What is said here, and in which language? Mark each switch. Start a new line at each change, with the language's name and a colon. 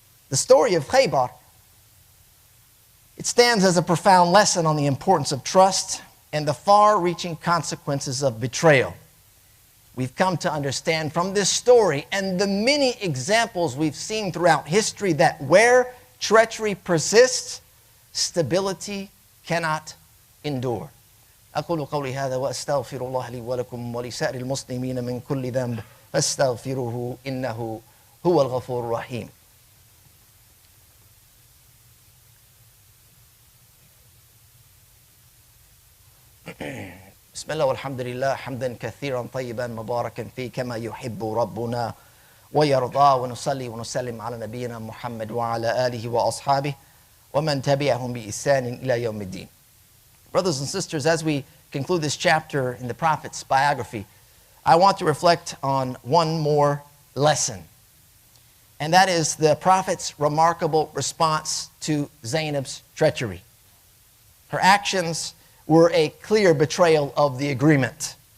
English: The story of Khaybar, it stands as a profound lesson on the importance of trust and the far-reaching consequences of betrayal. We've come to understand from this story and the many examples we've seen throughout history that where treachery persists, stability cannot endure.
Arabic: أقول قولي هذا وأستغفر الله لي ولكم ولسائر المسلمين من كل ذنب فاستغفروه إنه هو الغفور الرحيم. بسم الله والحمد لله حمدا كثيرا طيبا مباركا فيه كما يحب ربنا ويرضى ونصلي ونسلم على نبينا محمد وعلى آله وأصحابه ومن تبعهم بإحسان إلى يوم الدين.
English: Brothers and sisters, as we conclude this chapter in the Prophet's biography, I want to reflect on one more lesson. And that is the Prophet's remarkable response to Zainab's treachery. Her actions were a clear betrayal of the agreement.